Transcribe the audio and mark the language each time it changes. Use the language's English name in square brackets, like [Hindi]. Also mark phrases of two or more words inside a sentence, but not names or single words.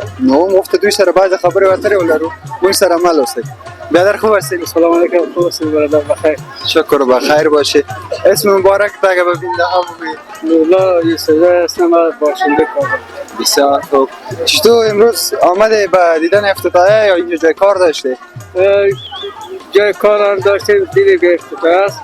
[Pashto] نو مفت دوی سره بعضې خبرې اترې ولرو. موږ سره مل اوسئ. [Persian] بیادر خوب هستید؟ سلام علیکم. خوب هستید برادر؟ بخیر. شکر بخیر باشه. اسم مبارک تا به بینده ها بگویید. نولا یوسفزای هستم از باشنده کابل. بسیار خوب. چطور امروز آمده به دیدن افتتاحیه یا اینجا جای کار داشته؟ جای کار هم داشتیم، دیدیم که افتتاح است.